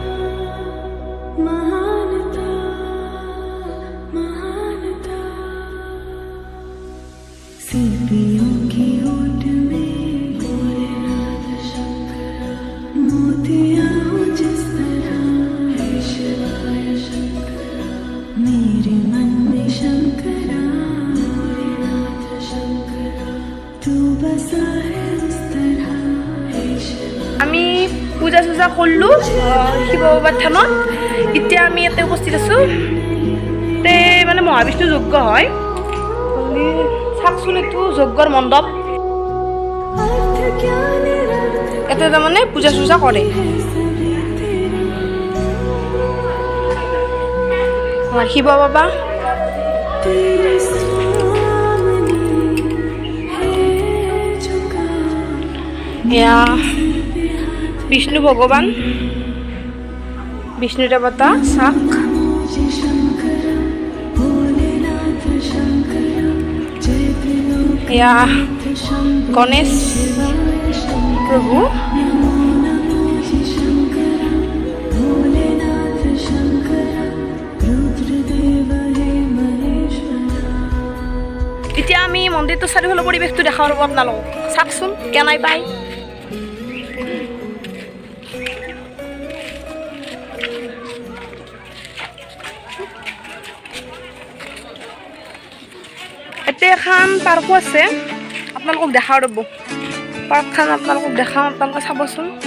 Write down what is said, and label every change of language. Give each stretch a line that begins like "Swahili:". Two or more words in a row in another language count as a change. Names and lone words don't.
Hindi: महानता महानता सीपियों की ओट में भोलेनाथ शंकरा मोतियां हो जिस तरह हे शिवाय शंकरा मेरे मन में शंकरा भोलेनाथ शंकरा तू बसा है उस तरह हे शिवाय
Assamese: আমি পূজা চূজা কৰিলোঁ শিৱ বাবাৰ থানত এতিয়া আমি ইয়াতে উপস্থিত আছোঁ তে মানে মহাবিষ্ণু যজ্ঞ হয় চাওকচোন এইটো যজ্ঞৰ মণ্ডপ
Hindi: अर्थ क्या निरर्थ
Assamese: ইয়াতে তাৰমানে পূজা চূজা কৰে
Hindi: सभी तेरा
Assamese: আমাৰ শিৱ বাবা
Hindi: तेरे सामने है झुका
Assamese: এয়া বিষ্ণু ভগৱান বিষ্ণু দেৱতা চাওক
Hindi: मुझे शंकरा भोलेनाथ शंकरा जय त्रिलोक
Assamese: এয়া
Hindi: शंकर
Assamese: গণেশ
Hindi: शंकर
Assamese: প্ৰভু
Hindi: नमो नमो जी शंकरा भोलेनाथ शंकरा रुद्रदेव हे महेश्वरा
Assamese: এতিয়া আমি মন্দিৰটো চাৰিওফালৰ পৰিৱেশটো দেখাব পাৰোঁ আপোনালোকক চাওকচোন কেনাই পায় এতিয়া এখন পাৰ্কো আছে আপোনালোকক দেখাও ৰ'ব পাৰ্কখন আপোনালোকক দেখাওঁ আপোনালোকে চাবচোন